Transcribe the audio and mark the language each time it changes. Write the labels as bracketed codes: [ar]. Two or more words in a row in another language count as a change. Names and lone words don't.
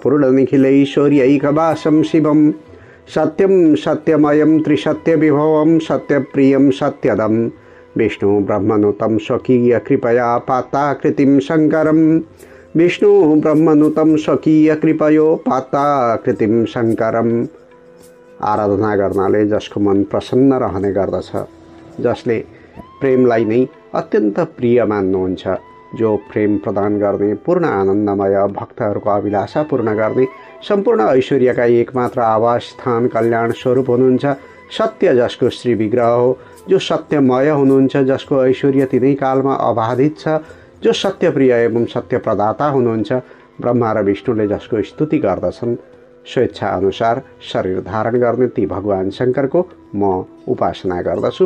[sa] प्रपूर्णनिखिलैश्वर्यैकवासं शिवं सत्यं सत्यमयं त्रिसत्यविभवं सत्यप्रियं सत्यदं विष्णु ब्रह्मनुतं स्वकीय कृपया पाताकृतिं शङ्करं विष्णु ब्रह्मनुतं स्वकीय कृपयो पाताकृतिं शङ्करम् [ne] आराधना गर्नाले जसको मन प्रसन्न रहने गर्दछ, जसले प्रेमलाई नै अत्यन्त प्रिय मान्नुहुन्छ, जो प्रेम प्रदान गर्ने पूर्ण आनन्दमय भक्तहरूको अभिलाषा पूर्ण गर्ने सम्पूर्ण ऐश्वर्यका एकमात्र आवास स्थान कल्याण स्वरूप हुनुहुन्छ, सत्य जसको श्री विग्रह हो, जो सत्यमय हुनुहुन्छ, जसको ऐश्वर्य तिनै कालमा अबाधित छ, जो सत्यप्रिय एवं सत्य प्रदाता हुनुहुन्छ, ब्रह्मा र विष्णुले जसको स्तुति गर्दछन्, स्वेच्छा अनुसार शरीर धारण गर्ने ती भगवान शङ्करको म उपासना गर्दछु।